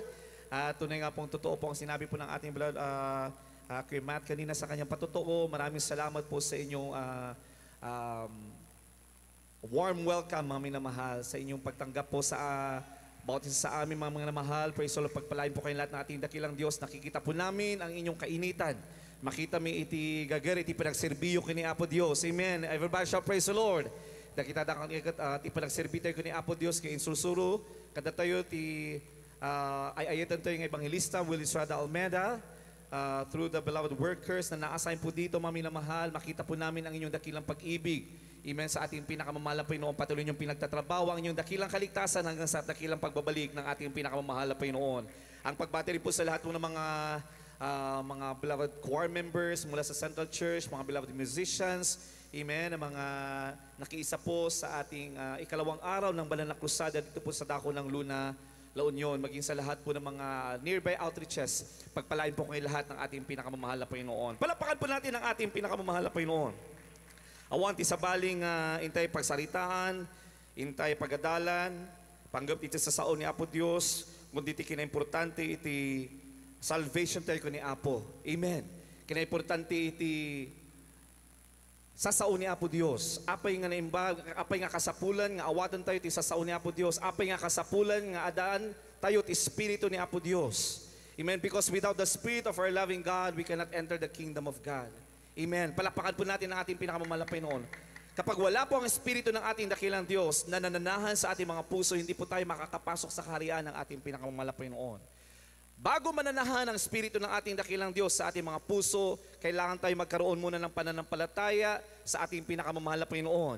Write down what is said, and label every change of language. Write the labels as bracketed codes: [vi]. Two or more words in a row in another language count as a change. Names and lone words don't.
[tl] Tunay nga pong totoo po ang sinabi po ng ating beloved Kuya Matt kanina sa kanyang patotoo. Maraming salamat po sa inyong [en] warm welcome, [tl] mga minamahal, sa inyong pagtanggap po sa bawat isa sa amin, mga namahal. [en] Praise the Lord, [tl] pagpalain po kayo lahat ng ating dakilang Diyos. Nakikita po namin ang inyong kainitan. [ilo] Makita mi iti gagar, iti pinagserbiyo kini Apo Diyos. Amen. [en] Everybody shall praise the Lord. [ilo] Nakita da kang iti pinagserbi tayo kini Apo Diyos kay insulsuro. Kada tayo ti ayayatan tayo ng Evangelista Will Estrada Almeida. [en] Through the beloved workers [tl] na na-assign po dito, mami na mahal, makita po namin ang inyong dakilang pag-ibig. Amen, sa ating pinakamamahal na Panginoon, patuloy niyong pinagtatrabaho ang inyong dakilang kaligtasan hanggang sa dakilang pagbabalik ng ating pinakamamahal na Panginoon. Ang pagbati rin po sa lahat po ng mga [en] beloved choir members [tl] mula sa Central Church, mga [en] beloved musicians, [tl] amen, ang mga nakiisa po sa ating ikalawang araw ng banal na krusada dito po sa dako ng Luna, La Union, maging sa lahat po ng mga [en] nearby outreaches. [tl] Pagpalain po kayo lahat ng ating pinakamamahal na Panginoon. Palapakan po natin ang ating pinakamamahal na Panginoon. [ilo] Awan ti sabaling intay pagsaritaan, intay pagadalan, panggap iti sa sao ni Apo Dios, kundi iti kinaimportante iti salvation tayo ko ni Apo. Amen. Kinaimportante iti sa sao ni Apo Dios. Apay nga naimbag, apay nga kasapulan nga awatan tayo ti sa sao ni Apo Dios. Apay nga kasapulan nga adaan tayo ti espiritu ni Apo Dios. Amen. [en] Because without the Spirit of our loving God, we cannot enter the kingdom of God. Amen. [tl] Palapakan po natin ang ating pinakamamalaking noon. Kapag wala po ang Espiritu ng ating dakilang Diyos na nananahan sa ating mga puso, hindi po tayo makakapasok sa kaharian ng ating pinakamamalaking noon. Bago mananahan ang Espiritu ng ating dakilang Diyos sa ating mga puso, kailangan tayo magkaroon muna ng pananampalataya sa ating pinakamamahal na Panginoon.